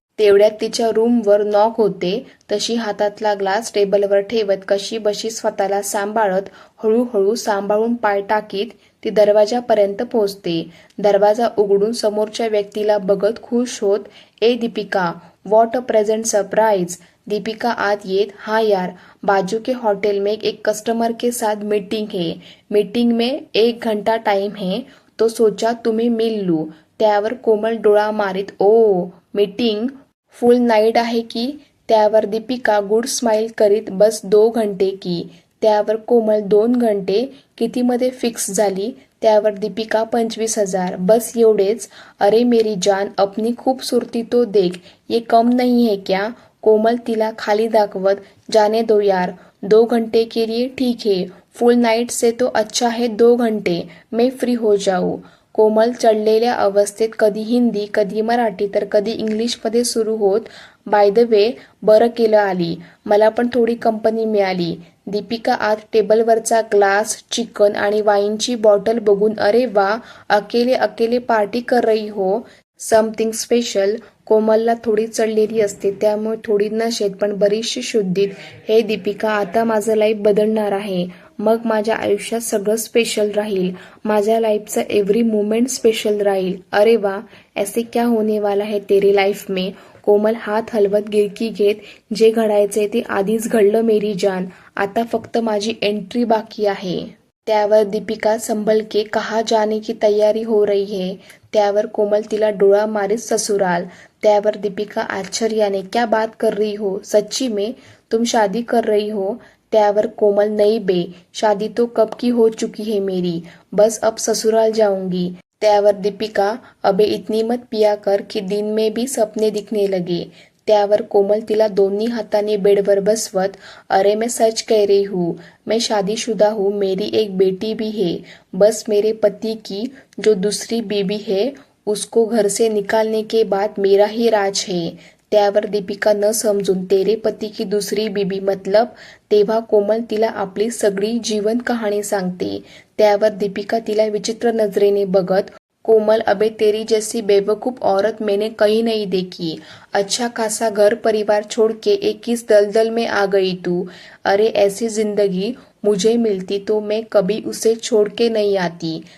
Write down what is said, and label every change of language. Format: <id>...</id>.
<mr>तेवढ्यात तिच्या रूमवर नॉक होते. तशी हातातला ग्लास टेबलवर ठेवत, कशी बशी स्वतःला सांभाळत, हळूहळू सांभाळून पाय टाकीत ती दरवाजापर्यंत पोहोचते. दरवाजा उघडून समोरच्या व्यक्तीला बघत खुश होत, ए Deepika,</mr> <en>What a present surprise.</en> <mr>Deepika आत येत,</mr> <hi>हाँ यार, बाजू के होटल में एक कस्टमर के साथ मीटिंग है, मीटिंग में 1 घंटा टाइम है, तो सोचा तुम्हें मिल लूं.</hi> <mr>त्यावर कोमल डोळा मारीत, ओ मीटिंग फुल नाईट आहे की. त्यावर दीपिका गुड स्माइल करीत,</mr> <hi>बस 2 घंटे की.</hi> <mr>त्यावर कोमल 2 घंटे कितीमध्ये फिक्स झाली. त्यावर दीपिका 25,000, बस एवढेच.</mr> <hi>अरे मेरी जान, अपनी खूबसूरती तो देख, ये कम नहीं है क्या.</hi> <mr>कोमल तिला खाली दाखवत,</mr> <hi>जाने दो यार, 2 घंटे के लिए ठीक है, फुल नाईट से तो अच्छा है 2 घंटे, मैं फ्री हो जाऊ.</hi> <mr>कोमल चढलेल्या अवस्थेत कधी हिंदी, कधी मराठी, तर कधी इंग्लिशमध्ये सुरू होत,</mr> <en>by the way,</en> <mr>बरं केलं आली, मला पण थोडी कंपनी मिळाली. दीपिका आत टेबलवरचा ग्लास, चिकन आणि वाईनची बॉटल बघून, अरे वा,</mr> <hi>अकेले अकेले पार्टी कर रही हो,</hi> <en>Something special.</en> <mr>कोमलला थोडी चढलेली असते, त्यामुळे थोडी नशेत पण बरीचशी शुद्धीत, हे दीपिका, आता माझं लाईफ बदलणार आहे, मग माझ्या आयुष्यात सगळं स्पेशल राहील, माझ्या लाईफचं</mr> <en>every moment</en> <mr>स्पेशल राहील.</mr> <hi>अरे वा, ऐसे क्या होने वाला है तेरे लाईफ में.</hi> <mr>कोमल हात हलवत गिरकी घेत, जे घडायचे ते आधीच घडलं</mr> <hi>मेरी जान,</hi> <mr>आता फक्त माझी एंट्री बाकी आहे. त्यावर दीपिका</mr> <hi>संभल के, कहा जाने की तैयारी हो रही है.</hi> <mr>त्यावर कोमल तिला डोळा मारीत, ससुराल. त्यावर दीपिका आश्चर्याने,</mr> <hi>क्या बात कर रही हो, सच्ची में तुम शादी कर रही हो.</hi> <mr>त्यावर कोमल,</mr> <hi>नहीं बे, शादी तो कब की हो चुकी है मेरी, बस अब ससुराल जाऊंगी.</hi> <mr>त्यावर दीपिका,</mr> <hi>अबे इतनी मत पिया कर कि दिन में भी सपने दिखने लगे.</hi> <mr>त्यावर कोमल तिला दोन्ही हाताने बेडवर बसवत,</mr> <hi>अरे मैं सच कह रही हूँ, मैं शादीशुदा हूँ, मेरी एक बेटी भी है, बस मेरे पति की जो दूसरी बीबी है उसको घर से निकालने के बाद मेरा ही राज है।</hi> <mr>त्यावर दीपिका न समजून</mr> <hi>तेरे पती की दुसरी बीबी मतलब?</hi> <mr>तेव्हा कोमल तिला आपली सगळी जीवन कहाणी सांगते। त्यावर दीपिका तिला विचित्र नजरेने बघत,</mr> <hi>कोमल अबे तेरी जैसी बेवकूफ औरत मैंने कहीं नहीं देखी। अच्छा खासा घर परिवार छोड़ के एक किस दलदल में आ गई तू। अरे ऐसी जिंदगी मुझे मिलती तो मैं कभी उसे छोड़ के नहीं आती।</hi>